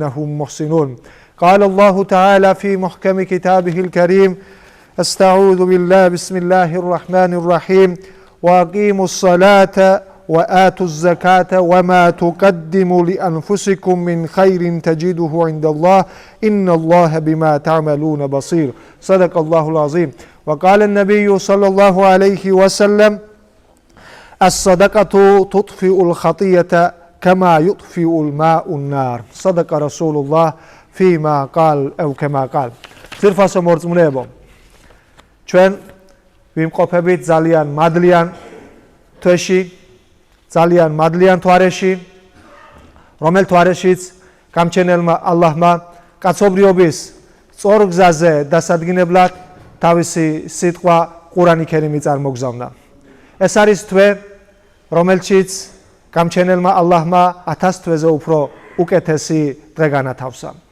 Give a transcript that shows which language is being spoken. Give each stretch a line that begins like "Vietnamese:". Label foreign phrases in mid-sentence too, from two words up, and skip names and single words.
Arabic: هم محسنون قال الله تعالى في محكم كتابه الكريم استعوذ بالله بسم الله الرحمن الرحيم وأقيموا الصلاة وآتوا الزكاة وما تقدموا لأنفسكم من خير تجده عند الله إن الله بما تعملون بصير صدق الله العظيم وقال النبي صلى الله عليه وسلم الصدقة تطفئ الخطيئة كما يطفئ الماء النار صدق رسول الله فيما قال أو كما قال
Georgian: ძირფასო მორწმუნეებო ჩვენ ვიმყოფებით ძალიან მადლიან თვეში ძალიან მადლიან თვარეში რომელ თვარეშიც გამჩენელმა ალლაჰმა კაცობრიობის სწორ გზაზე დასადგინებლად თავისი სიტყვა ყურანი ქერიმი წარმოგზავნა ეს არის თვე რომელშიც გამჩენელმა ალლაჰმა 1000 თვეზე უფრო უკეთესი დღე განათავსა